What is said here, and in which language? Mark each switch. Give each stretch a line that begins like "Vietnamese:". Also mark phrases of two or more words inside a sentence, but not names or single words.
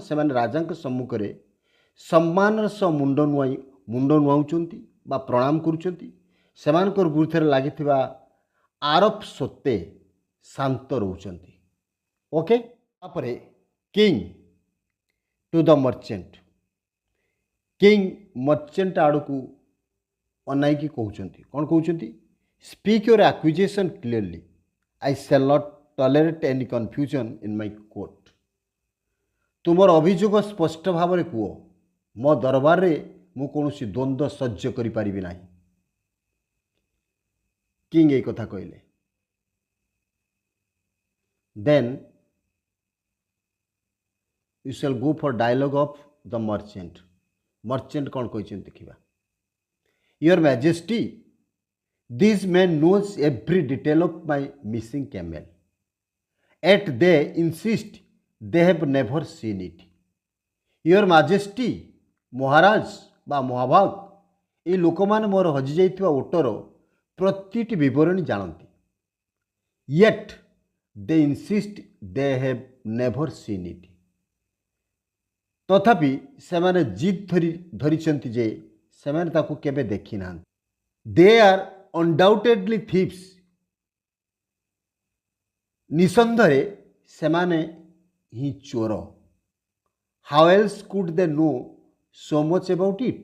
Odia: ସେ ରାଜା ସମ୍ମୁଖ ରେ ସମ୍ମାନ ସହ ମୁଣ୍ଡ ନୁଆଉଛନ୍ତି ବା ପ୍ରଣାମ କରୁଛନ୍ତି। ସେମାନଙ୍କ ବିରୁଦ୍ଧ ଲାଗିଥିବା ଆରୋପ ସତ୍ତ୍ୱେ ଶାନ୍ତ ରହୁଛନ୍ତି। ଓକେ, ତାପରେ
English: king to the merchant. king merchant
Odia: ଆଡ଼କୁ ଅନାଇକି କହୁଛନ୍ତି କ'ଣ କହୁଛନ୍ତି?
English: Speak your accusation clearly, I shall not tolerate any confusion in my court.
Odia: ତୁମର ଅଭିଯୋଗ ସ୍ପଷ୍ଟ ଭାବରେ କୁହ, ମୋ ଦରବାରରେ ମୁଁ କୌଣସି ଦ୍ୱନ୍ଦ୍ୱ ସହ୍ୟ କରିପାରିବି ନାହିଁ। କିଙ୍ଗ এই କଥା କହିଲେ।
English: ଦେନ୍ you shall go for dialogue of the merchant.
Odia: Merchant କ'ଣ କହିଛନ୍ତି ଦେଖିବା।
English: Your Majesty, this man knows every detail of my missing camel. Yet they insist they have never seen it. Your Majesty,
Odia: ମହାରାଜ ବା ମହାଭାଗ, এই ଲୋକମାନେ ମୋର ହଜିଯାଇଥିବା ଓଟର ପ୍ରତିଟି ବିବରଣୀ ଜାଣନ୍ତି।
English: Yet they insist they have never seen it.
Odia: ତଥାପି ସେମାନେ ଜିଦ୍ ଧରିଛନ୍ତି ଯେ ସେମାନେ ତାକୁ କେବେ ଦେଖିନାହାନ୍ତି।
English: they are undoubtedly thieves,
Odia: ନିଃସନ୍ଦେହରେ ସେମାନେ ହିଁ ଚୋର।
English: How else could they know so much about it?